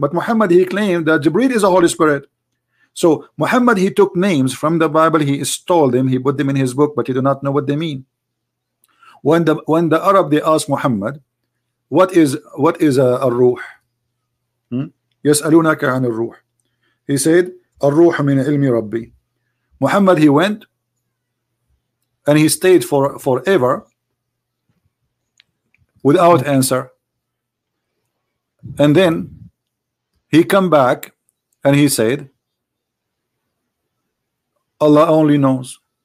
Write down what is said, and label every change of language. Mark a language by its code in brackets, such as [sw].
[en] But Muhammad, he claimed that Jibreel is a Holy Spirit. So Muhammad, he took names from the Bible, he stole them, he put them in his book, but he do not know what they mean. When the Arab, they ask Muhammad, what is a ruh? [ar] يسألونك عن الروح. [en] He said [ar] الروح من علم ربي. [en] Muhammad, he went and he stayed forever without answer, and then he come back and he said Allah only knows.